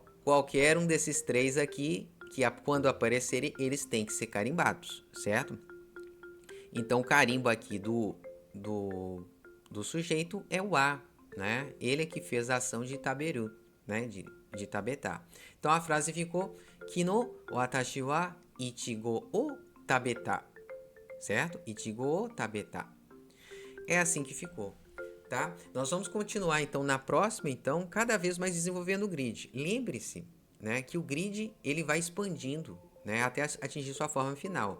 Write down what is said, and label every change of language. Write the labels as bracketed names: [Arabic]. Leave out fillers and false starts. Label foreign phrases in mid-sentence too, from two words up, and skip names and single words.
[Portuguese] Qualquer um desses três aqui, que quando aparecerem, eles têm que ser carimbados, certo? Então, o carimbo aqui do sujeito é o A, né? Ele é que fez a ação de taberu, né? De tabetá. Então, a frase ficou [Japanese] 昨日私は苺を食べた, [Portuguese] certo? [Japanese] 苺を食べた. [Portuguese] É assim que ficou, tá? Nós vamos continuar, então, na próxima, então, cada vez mais desenvolvendo o grid. Lembre-se, né, que o grid, ele vai expandindo, né, até atingir sua forma final.